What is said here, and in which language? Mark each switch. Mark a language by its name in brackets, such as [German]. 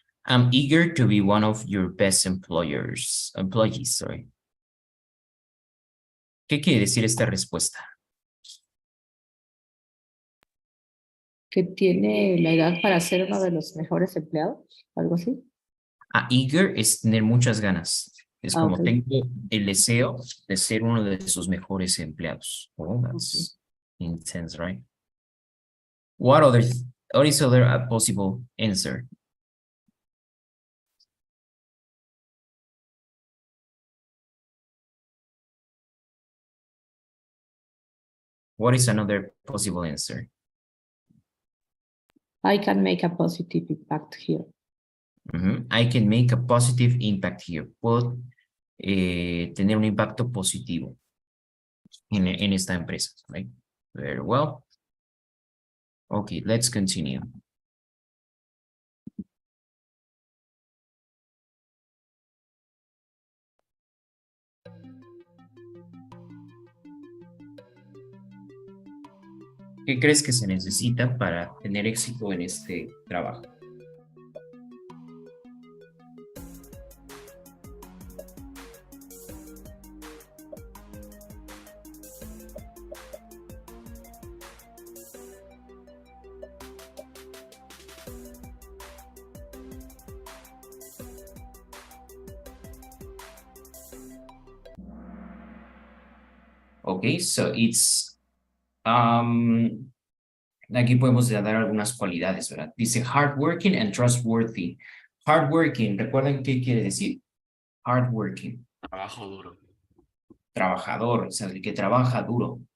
[English] I'm eager to be one of your best employees, sorry. [Spanish] ¿Qué quiere decir esta respuesta? Que tiene la edad para ser uno de los mejores empleados, algo así. Eager es tener muchas ganas. Es como [English] Okay. [Spanish] tengo el deseo de ser uno de sus mejores empleados. [English] Oh, that's intense, right? What is other possible answer? What is another possible answer? I can make a positive impact here. I can make a positive impact here. [Spanish] Puedo tener un impacto positivo en esta empresa, right? [English] Very well. Okay, let's continue. [Spanish] ¿Qué crees que se necesita para tener éxito en este trabajo? [English] Okay, so it's [Spanish] aquí podemos dar algunas cualidades, ¿verdad? [English] Dice hardworking and trustworthy. [Spanish] Hardworking, ¿recuerdan qué quiere decir? [English] Hardworking. [Spanish] Trabajo duro. Trabajador, o sea, el que trabaja duro.